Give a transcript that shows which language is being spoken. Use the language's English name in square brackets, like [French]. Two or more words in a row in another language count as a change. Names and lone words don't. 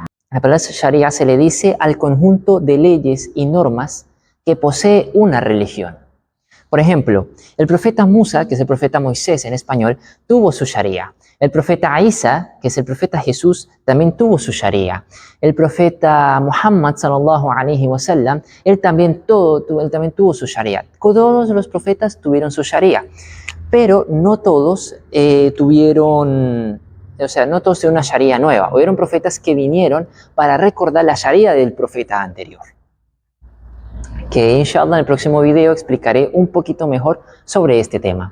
[Spanish] La palabra Sharia se le dice al conjunto de leyes y normas que posee una religión. Por ejemplo, el profeta Musa, que es el profeta Moisés en español, tuvo su Sharia. El profeta Isa, que es el profeta Jesús, también tuvo su Sharia. El profeta Muhammad [Arabic] صلى الله عليه وسلم, [Spanish] él también tuvo su Sharia. Todos los profetas tuvieron su Sharia, pero no todos tuvieron una Sharia nueva. Hubieron profetas que vinieron para recordar la Sharia del profeta anterior, que inshallah en el próximo video explicaré un poquito mejor sobre este tema.